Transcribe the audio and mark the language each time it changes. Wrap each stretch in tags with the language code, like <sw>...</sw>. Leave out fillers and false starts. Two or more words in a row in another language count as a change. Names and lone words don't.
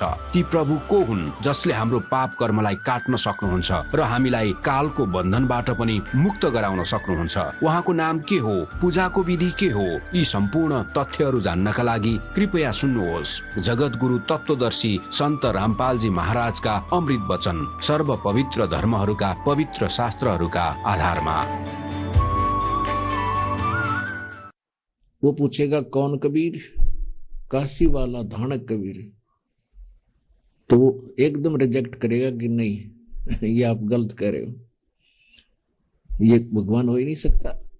<ne>ती प्रभु को हुन् जसले हाम्रो पाप कर्मलाई काट्न सक्नुहुन्छ र हामीलाई कालको बन्धनबाट पनि मुक्त गराउन सक्नुहुन्छ। उहाँको नाम के हो, पूजाको विधि के हो, यी सम्पूर्ण तथ्यहरू जान्नका लागि कृपया सुन्नुहोस् जगतगुरु तत्वदर्शी सन्त रामपालजी महाराजका अमृत वचन, सर्व पवित्र धर्महरूका पवित्र शास्त्रहरूका आधारमा।</ne> <hi>वो पूछेगा कौन कबीर? काशी वाला धानक कबीर। तो वो एकदम रिजेक्ट करेगा कि नहीं, ये आप गलत कह रहे हो, ये भगवान हो ही नहीं सकता।</hi>